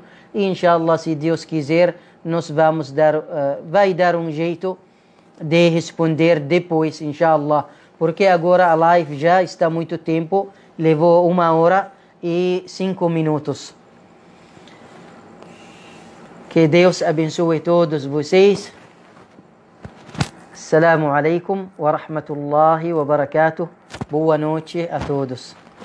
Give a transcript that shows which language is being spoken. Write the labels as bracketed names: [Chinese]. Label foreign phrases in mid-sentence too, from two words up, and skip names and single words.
[Portuguese] E inshallah, se Deus quiser, nós vamos vai dar um jeito de responder depois, inshallah. Porque agora a live já está muito tempo, levou 1h05 minutos. Que Deus abençoe todos vocês. [Arabic] السلام عليكم ورحمة الله وبركاته. [Portuguese] Boa noite a todos.